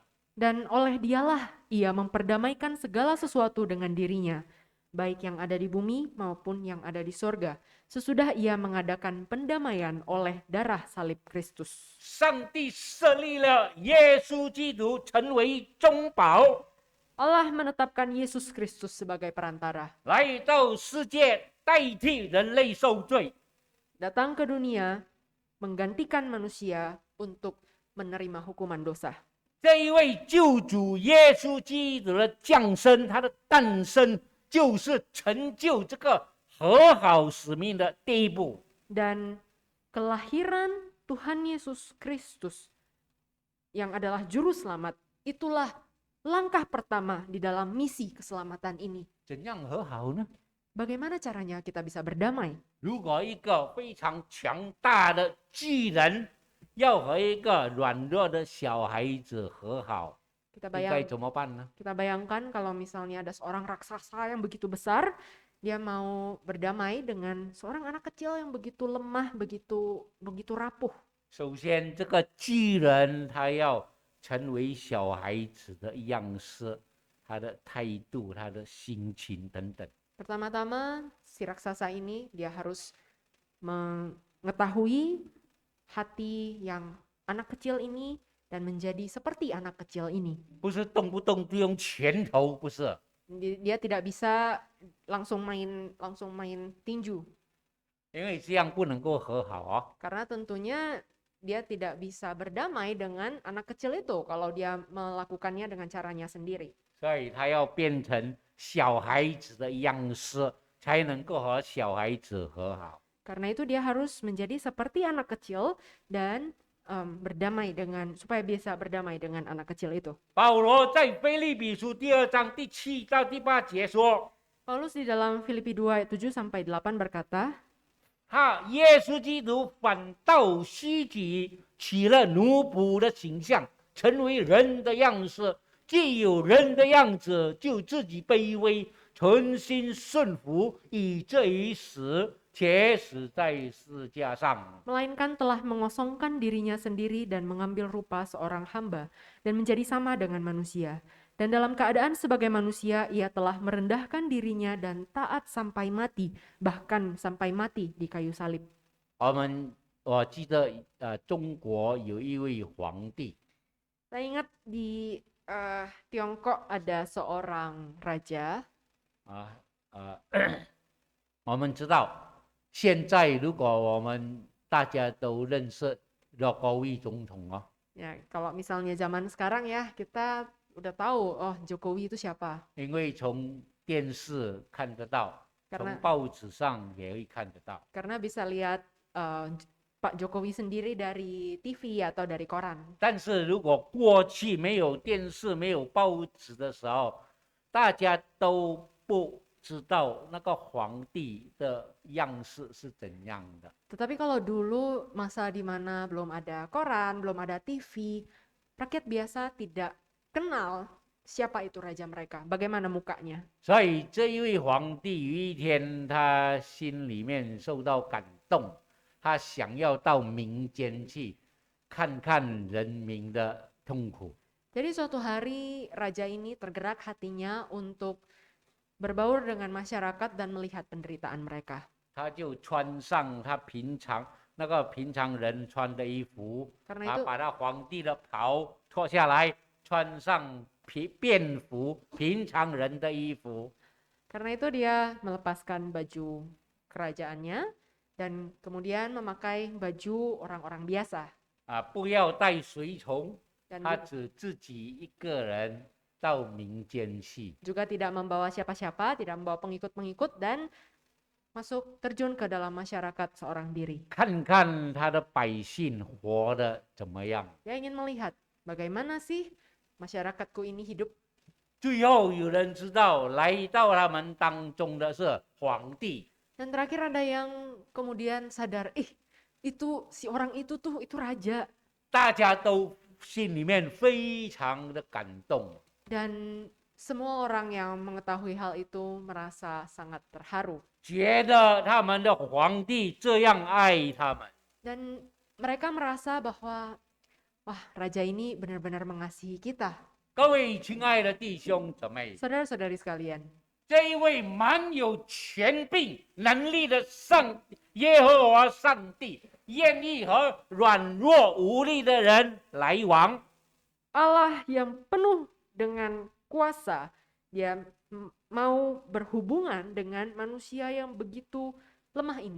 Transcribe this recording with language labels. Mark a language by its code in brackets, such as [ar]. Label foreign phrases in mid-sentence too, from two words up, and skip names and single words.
[id] Dan oleh dialah ia memperdamaikan segala sesuatu dengan dirinya, baik yang ada di bumi maupun yang ada di sorga, sesudah ia mengadakan pendamaian oleh darah salib Kristus. [zh] 上帝设立了耶稣基督成为中保， [id] Allah menetapkan Yesus Kristus sebagai perantara, [zh] 来到世界代替人类受罪。 [id] datang ke dunia, menggantikan manusia untuk menerima hukuman dosa. [zh] 这一位救主耶稣基督的降生，他的诞生，就是成就这个和好使命的第一步。 [id] Dan kelahiran Tuhan Yesus Kristus yang adalah juru selamat, itulah langkah pertama di dalam misi keselamatan ini. [zh] 怎样和好呢？ [id] Bagaimana caranya kita bisa berdamai? [zh] 如果一个非常强大的巨人要和一个软弱的小孩子和好， [id] Kita [zh] 应该怎么办呢？ [id] kita bayangkan kalau misalnya ada seorang raksasa yang begitu besar, dia mau berdamai dengan seorang anak kecil yang begitu lemah, begitu rapuh. [zh] 首先，这个巨人他要成为小孩子的样式，他的态度、他的心情等等。 [id] Pertama-tama, si raksasa ini dia harus mengetahui hati yang anak kecil ini dan menjadi seperti anak kecil ini. [zh] 不是动不动就用拳头，不是。 [id] Dia tidak bisa langsung main tinju [zh] 因为这样不能够和好啊。 [id] karena tentunya dia tidak bisa berdamai dengan anak kecil itu kalau dia melakukannya dengan caranya sendiri. [zh] 所以他要变成小孩子的样式，才能够和小孩子和好。 [id] Karena itu dia harus menjadi seperti anak kecil dan berdamai supaya bisa berdamai dengan anak kecil itu. [zh] 保罗在腓立比书2章第7到第8节说， [id] Paulus di dalam Filipi 2 ayat 7 sampai 8 berkata, [zh] 耶稣基督反倒虚己，取了奴仆的形象，成为人的样式。既有人的样子，就自己卑微，存心顺服，以至于死，且死在十字架上。 [id] melainkan telah mengosongkan dirinya sendiri dan mengambil rupa seorang hamba dan menjadi sama dengan manusia. Dan dalam keadaan sebagai manusia, ia telah merendahkan dirinya dan taat sampai mati, bahkan sampai mati di kayu salib. [zh] 我记得中国有一位皇帝， [id] Saya ingat di Tiongkok ada seorang raja. [zh] 我们知道，现在如果我们大家都认识罗高义总统啊， [id] Ya, kalau misalnya zaman sekarang ya, kita udah tahu, oh Jokowi itu siapa. [zh] 因为从电视看得到，从 [id] Karena [zh] 报纸上也会看得到。 [id] karena bisa lihat Pak Jokowi sendiri dari TV atau dari koran. [zh] 但是如果过去没有电视、没有报纸的时候，大家都不知道那个皇帝的样式是怎样的。 [id] Tetapi kalau dulu masa di mana belum ada koran, belum ada TV, rakyat biasa tidak kenal siapa itu raja mereka, bagaimana mukanya. [zh] 所以这一位皇帝有一天他心里面受到感动，他想要到民间去看看人民的痛苦。 [id] Jadi suatu hari raja ini tergerak hatinya untuk berbaur dengan masyarakat dan melihat penderitaan mereka. [zh] 他就穿上他平常人穿的衣服， [id] Karena [zh] 他 [id] itu [zh] 把他皇帝的袍脱下来，穿上便服，平常人的衣服。 [id] Karena itu dia melepaskan baju kerajaannya dan kemudian memakai baju orang-orang biasa. [zh] 不要带随从， [id] Dan [zh] 他只自己一个人到民间去。 [id] juga tidak membawa siapa-siapa, tidak membawa pengikut-pengikut dan masuk terjun ke dalam masyarakat seorang diri. [zh] 看看他的百姓活得怎么样。 [id] Dia ingin melihat bagaimana sih masyarakatku ini hidup. [zh] 最后有人知道来到他们当中的是皇帝， [id] Dan terakhir ada yang kemudian sadar, itu si orang itu raja. [zh] 大家都心里面非常的感动。 [id] Dan semua orang yang mengetahui hal itu merasa sangat terharu. [zh] 觉得他们的皇帝这样爱他们， [id] Dan mereka merasa bahwa, wah, raja ini benar-benar mengasihi kita. [zh] 各位亲爱的弟兄姊妹， [id] Saudara-saudari sekalian, [zh] 这一位蛮有权柄能力的耶和华上帝，愿意和软弱无力的人来往。 [id] Allah yang penuh dengan kuasa, dia mau berhubungan dengan manusia yang begitu lemah ini.